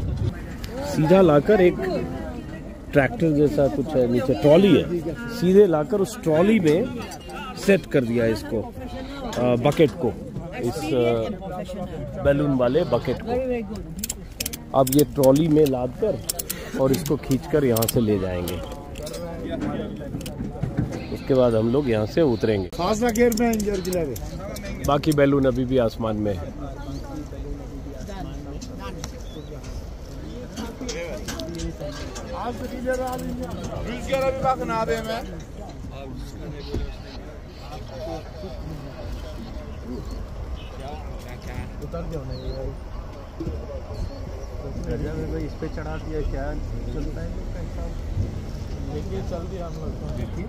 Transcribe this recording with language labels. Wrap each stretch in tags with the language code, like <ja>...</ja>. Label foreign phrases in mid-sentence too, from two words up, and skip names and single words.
<hi>सीधा लाकर एक ट्रैक्टर जैसा कुछ है, नीचे ट्रॉली है, सीधे लाकर उस ट्रॉली में सेट कर दिया इसको, बकेट को, इस बैलून वाले बकेट को। अब ये ट्रॉली में लाद कर और इसको खींचकर यहाँ से ले जाएंगे। उसके बाद हम लोग यहाँ से उतरेंगे।</hi> <tr>Fazla germeyin gergileri.</tr> <hi>बाकी बैलून अभी भी आसमान में है।</hi> <tr>Rüzgara bir bakın abi hemen.</tr> <hi>उतर जाओ ना ये भाई, इस पे चढ़ा दिया क्या चलता है देखिए, चल दिया हम लोग।</hi>